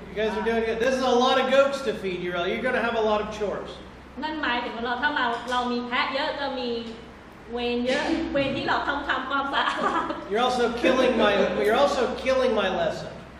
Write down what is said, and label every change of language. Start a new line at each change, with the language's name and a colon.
English: You guys are doing good. This is a lot of goats to feed. You're going to have a lot of chores.
Thai: นั่นหมายถึงว่าถ้าเรามีแพะเยอะจะมีเวรเยอะเวรที่เราทำความสะอาด
English: You're also killing my lesson.